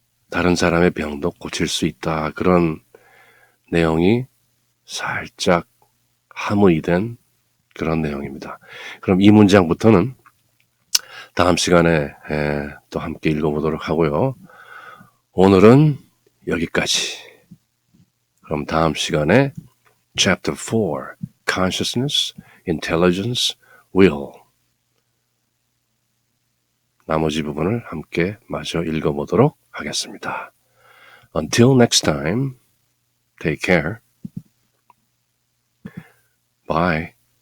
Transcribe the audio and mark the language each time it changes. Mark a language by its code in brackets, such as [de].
[ko] 다른 사람의 병도 고칠 수 있다. 그런 내용이 살짝 함의된 그런 내용입니다. 그럼 이 문장부터는 다음 시간에 또 함께 읽어보도록 하고요. 오늘은 여기까지. 그럼 다음 시간에 Chapter 4, Consciousness, Intelligence, Will. 나머지 부분을 함께 마저 읽어보도록 하겠습니다. [en] Until next time, take care. Bye.